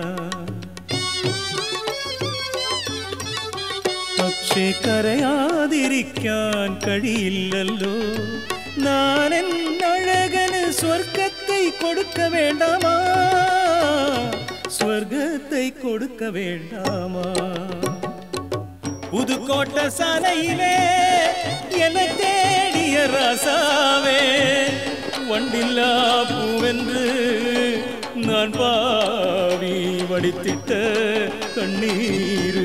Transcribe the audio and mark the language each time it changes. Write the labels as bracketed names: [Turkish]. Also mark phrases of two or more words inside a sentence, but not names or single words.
[Malayalam] പക്ഷേ കരയാതിരിക്കാൻ കഴിയില്ലല്ലോ. [Tamil] நானென் அழகன் சொர்க்கத்தை கொடுக்க வேண்டாமா சொர்க்கத்தை கொடுக்க வேண்டாமா. புதுக்கோட்டை சாலையிலே என தேடிய ராசாவே வண்டில்லா பூவென்று நான் பாவி வடித்திட்ட கண்ணீரு.